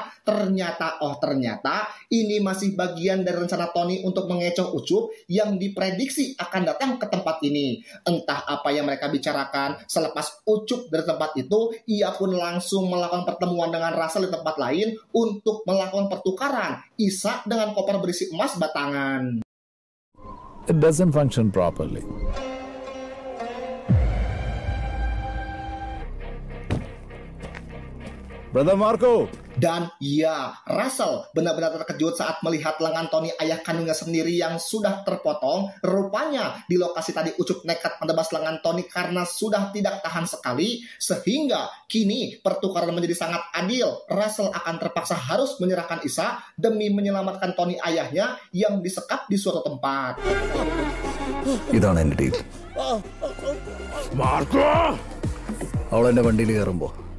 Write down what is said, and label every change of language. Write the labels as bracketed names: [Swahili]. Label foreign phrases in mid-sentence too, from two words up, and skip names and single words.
[Indonesian] Ternyata ini masih bagian dari rencana Tony untuk mengecoh Ucup yang diprediksi akan datang ke tempat ini. Entah apa yang mereka bicarakan, selepas Ucup dari tempat itu, ia pun langsung melakukan pertemuan dengan Russell di tempat lain untuk melakukan pertukaran Isa dengan koper berisi emas batangan. [English] It doesn't function properly. Brother Marco. [Indonesian] Dan ya, Russell benar-benar terkejut saat melihat lengan Tony, ayah kandungnya sendiri, yang sudah terpotong. Rupanya di lokasi tadi Ucup nekat menebas lengan Tony karena sudah tidak tahan sekali, sehingga kini pertukaran menjadi sangat adil. Russell akan terpaksa harus menyerahkan Isa demi menyelamatkan Tony ayahnya yang disekap di suatu tempat. [Malayalam] ഇതാണ് എൻ്റെ ഡീൽ. അവൾ എൻ്റെ വണ്ടിയിൽ കയറുമ്പോൾ